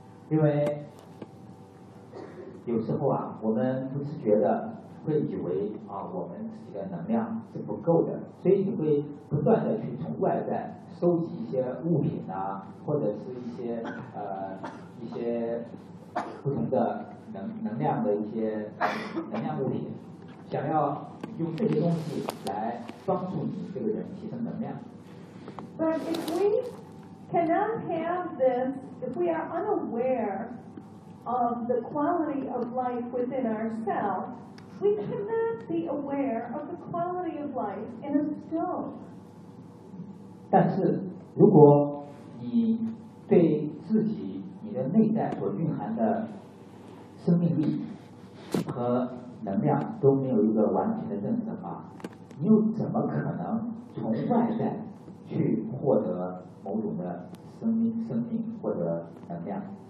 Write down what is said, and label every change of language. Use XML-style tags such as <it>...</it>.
<zh>因为有时候啊，我们不自觉的会以为啊，我们自己的能量是不够的，所以你会不断的去从外在收集一些物品啊，或者是一些不同的能量的一些能量物品，想要用这些东西来帮助你这个人提升能量。</zh> <en>But if we cannot have this, if we are unaware of the quality of life within ourselves, we cannot be aware of the quality of life in a stone.</en> <zh>但是如果你对自己你的内在所蕴含的生命力和能量都没有一个完全的认识的话，你又怎么可能从外在去获得某种的生命或者能量？</zh>